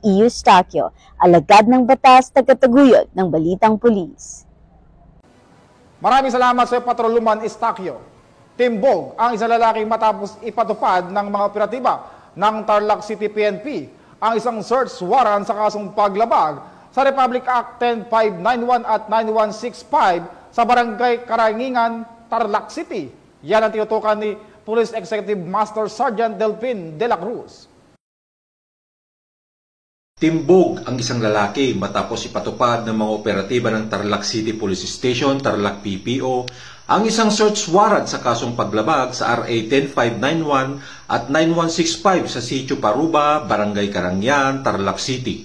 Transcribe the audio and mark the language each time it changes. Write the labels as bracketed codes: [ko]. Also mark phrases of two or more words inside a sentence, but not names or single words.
[tl] Estaquio, alagad ng batas, tagataguyod ng balitang pulis. Maraming salamat sa Patrolwoman Estaquio. Timbog ang isang lalaki matapos ipatupad ng mga operatiba ng Tarlac City PNP ang isang [en] search warrant [tl] sa kasong paglabag sa Republic Act 10591 at 9165 sa Barangay Karangingan, Tarlac City. Yan ang tinutukan ni [en] Police Executive Master Sergeant [tl] Delphin De La Cruz. Timbog ang isang lalaki matapos ipatupad ng mga operatiba ng Tarlac City Police Station, Tarlac PPO, ang isang [en] search warrant [tl] sa kasong paglabag sa RA 10591 at 9165 sa Sitio Paruba, Barangay Karangyan, Tarlac City.